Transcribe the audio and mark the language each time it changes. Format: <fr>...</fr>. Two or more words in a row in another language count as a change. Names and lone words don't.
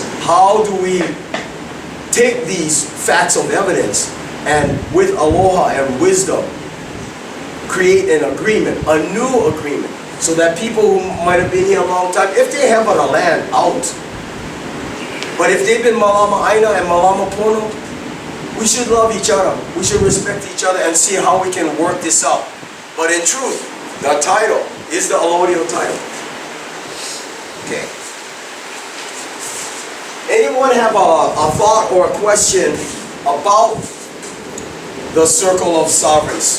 <en>How do we take these facts of evidence and with aloha and wisdom create an agreement, a new agreement, so that people who might have been here a long time, if they have a land out, but if they've been</en> <haw>malama aina</haw> <en>and</en> <haw>malama pono,</haw> <en>we should love each other. We should respect each other and see how we can work this out. But in truth, the title is the allodial title. Okay. Anyone have a thought or a question about the circle of sovereigns?</en>